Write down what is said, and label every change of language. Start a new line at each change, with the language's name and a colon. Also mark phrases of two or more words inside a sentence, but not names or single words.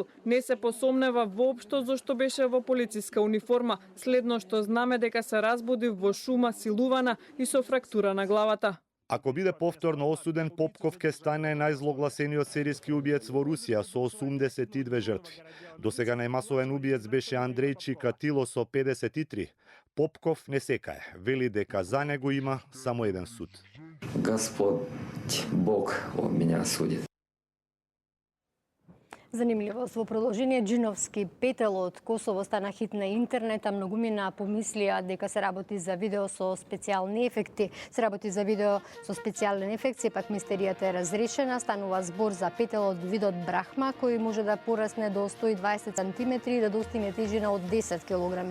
Macedonian: Не се посомнева воопшто зашто беше во полициска униформа, следно што знаме дека се разбудив во шума силувана и со фрактура на главата. Ако биде повторно осуден, Попков ке стане најзлогласениот серијски убиец во Русија со 82 жртви. До сега најмасовен убиец беше Андреј Чикатило со 53. Попков не секае, вели дека за него има само еден суд.
Russian: Господь Бог он меня судит.
Macedonian: Занимливост во продолжение, джиновски петел од Косово стана хит на интернет, а многумина помислија дека се работи за видео со специјални ефекти. Се работи за видео со специјален ефект, сепак мистеријата е разрешена. Станува збор за петел од видот Брахма, кој може да порасне до 120 см и да достигне тежина од 10 кг.